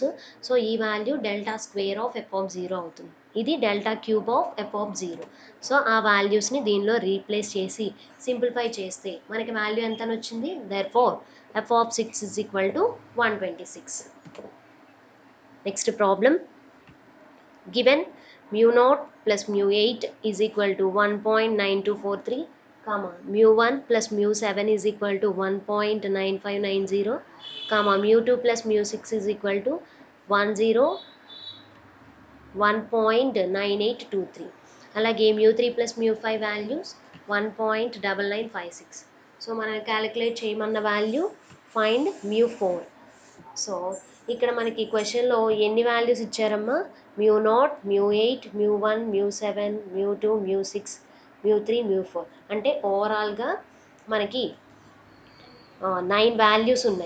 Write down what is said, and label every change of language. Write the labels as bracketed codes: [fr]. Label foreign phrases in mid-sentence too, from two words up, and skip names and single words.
[en] సో ఈ value delta square of f(0) అవుతుంది. ఇది delta cube of f(0). [te] సో ఆ వాల్యూస్ని దీనిలో రీప్లేస్ చేసి సింప్లిఫై చేస్తే మనకి వాల్యూ ఎంత అని వచ్చింది? [en] therefore f(6) is equal to 126. next problem. Given mu0 plus mu8 is equal to 1.9243, mu1 plus mu7 is equal to 1.9590, mu2 plus mu6 is equal to 1.9823. అలాగే mu3 plus mu5 values 1.9956. [te] సో మనం క్యాలిక్యులేట్ చేయమన్న [en] value find [te] mu4. సో ఇక్కడ మనకి క్వశ్చన్లో ఎన్ని వాల్యూస్ ఇచ్చారమ్మా? mu0, mu8, mu1, mu7, mu2, mu6, mu3, mu4 అంటే ఓవరాల్గా మనకి 9 వాల్యూస్ ఉన్నాయి.